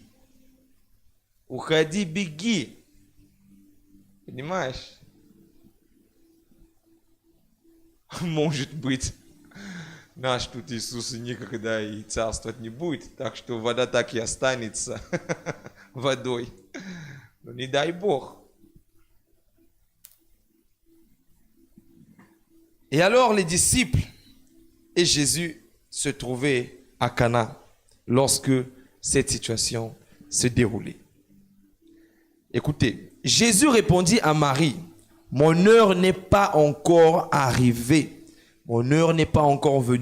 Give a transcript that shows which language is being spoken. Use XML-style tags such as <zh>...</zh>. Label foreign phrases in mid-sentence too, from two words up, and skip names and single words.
<ru>Уходи, беги. Понимаешь? Может быть, наш тут Иисус никогда и царствовать не будет, так что вода так и останется водой. Но не дай Бог.</ru> <fr>Et alors les disciples et Jésus se trouvaient à Cana lorsque cette situation se déroulait. Écoutez, Jésus répondit à Marie, « Mon heure n'est pas encore arrivée, mon heure n'est pas encore venue.</fr>